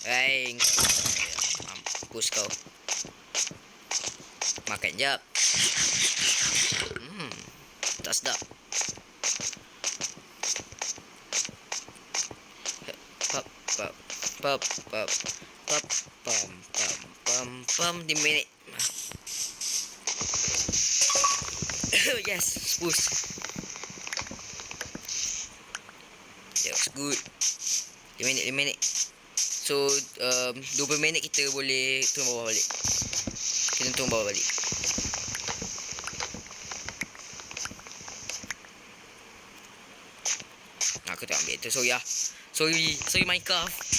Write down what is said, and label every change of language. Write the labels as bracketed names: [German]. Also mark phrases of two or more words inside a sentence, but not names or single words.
[Malay] Mampus kau. Makan jap. Tak sedap. Pap pap pap pap pap pam 5 minit. [English] Yes, push. That was good. [Malay] 5 minit. So 20 minit kita boleh turun bawah balik. Kita turun bawah balik. Aku tak ambil tu. Sorry lah. [English] Sorry Minecraft.